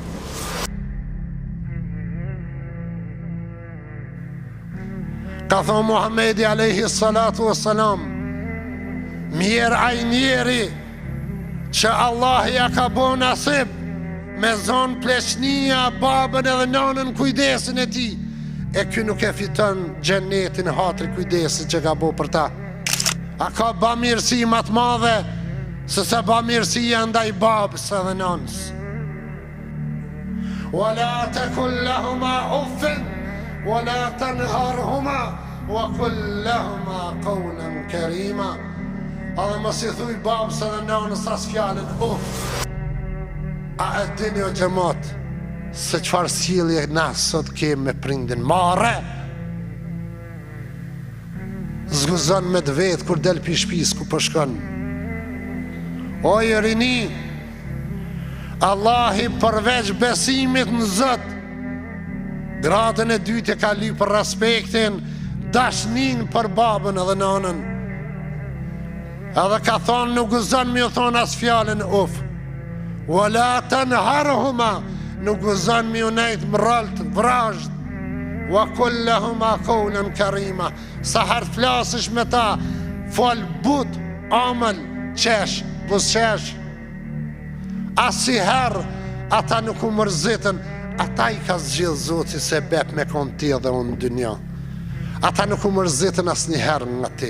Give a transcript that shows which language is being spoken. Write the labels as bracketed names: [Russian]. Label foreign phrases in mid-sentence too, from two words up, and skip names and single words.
[Albanian] Ka thonë Muhammedi [Arabic] عليه الصلاة والسلام, [Albanian] mirë aj njeri që Allah ja ka bo nasib me zonë pleçnia, babën edhe nonën kujdesin e ti, e ky nuk e fiton gjennetin hatri kujdesin që ka bo për ta. A ka bamirësi më të madhe se sa bamirësia ndaj babës edhe nonës. [Arabic] ولا تقل لهما أف ولا تنهرهما وقل لهما قولا كريما. [Albanian] Edhe mos i thuj babës edhe nonës as fjalën uff. A e dini o xhamat se çfarë sjellje na sot kemi me prindin marre? Zguzon me të vetë kur del pi shtëpis ku po shkon. O i rini, Allahi përveç besimit në Zot, gradën e dytë e ka lyp për respektin, dashnin për babën edhe nonën. Edhe ka thonë nuk guzon me u thonë as fjalën uf. [Arabic] ولا تنهرهما, [Albanian] nuk guzon me u nejt mralt, vrazhd. [Arabic] وقل لهما قولا كريما, [Albanian] sa herë flasësh me ta, fol but, amël, qesh, buzqesh. Asiherë ata nuk u mërzitën, ata i ka zgjidh Zoti se bep me kon ti dhe unë dynja. Ata nuk u mërzitën asnjëherë nga ti.